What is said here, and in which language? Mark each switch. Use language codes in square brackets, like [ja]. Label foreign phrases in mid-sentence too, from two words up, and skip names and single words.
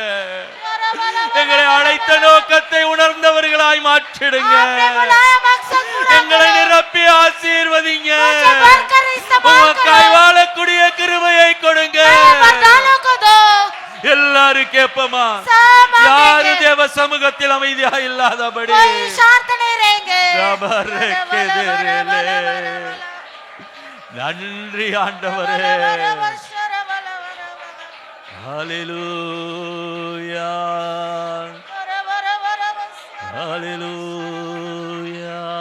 [ta] எங்களை அழைத்த நோக்கத்தை உணர்ந்தவர்களாய் மாற்றிடுங்க. எங்களை நிரப்பி ஆசீர்வதிங்க. உமக்காய் வாழக்கூடிய கிருபையை கொடுங்க. எல்லாரும் கேட்போமா? யாரு தேவ சமூகத்தில் அமைதியா இல்லாதபடி [hi] शांत नहीं रहेंगे. [ta] நன்றி ஆண்டவரே. ஹல்லேலூயா ஹல்லேலூயா.